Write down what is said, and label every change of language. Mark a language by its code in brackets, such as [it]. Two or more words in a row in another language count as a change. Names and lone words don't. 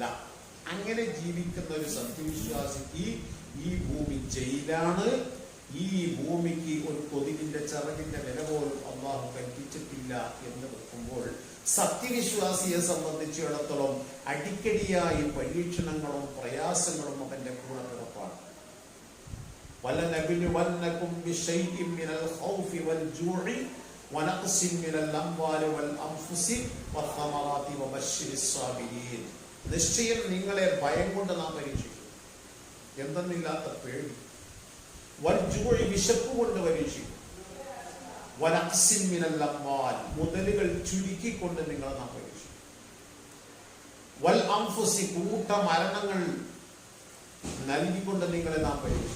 [ml] അങ്ങനെ ജീവിക്കുന്ന ഒരു സത്യവിശ്വാസിക്ക് ഈ ഭൂമി ജയിലാണ്. ഈ ഭൂമിക്ക് ഒരു കൊതുകിന്റെ ചിറകിന്റെ വില പോലും അള്ളാഹു കൽപ്പിച്ചിട്ടില്ല എന്ന് വെക്കുമ്പോൾ സത്യവിശ്വാസിയെ സംബന്ധിച്ചിടത്തോളം അടിക്കടിയായി പരീക്ഷണങ്ങളും പ്രയാസങ്ങളും അവന്റെ കൂടെ പിറപ്പാണ്. [ar] وَلَنَبْلُوَنَّكُمْ بِشَيْءٍ مِّنَ الْخَوْفِ وَالْجُوعِ وَنَقْصٍ مِّنَ الْأَمْوَالِ وَالْأَنفُسِ وَالثَّمَرَاتِ وَبَشِّرِ الصَّابِرِينَ. [ml] നിശ്ചയം നിങ്ങളെ ഭയം കൊണ്ട് നാം പരീക്ഷിക്കും. എന്തെന്നില്ലാത്ത പേടി. വൽജൂഇ വിശപ്പ് കൊണ്ട് പരീക്ഷിക്കും. [ar] ونقص من الأموال [ml] മുതലുകൾ ചുരുക്കിക്കൊണ്ട് നിങ്ങളെ നാം പരീക്ഷിക്കും. [ar] والأنفس [ml] കൂട്ട മരണങ്ങൾ നൽകിക്കൊണ്ട് നിങ്ങളെ നാം പരീക്ഷിക്കും.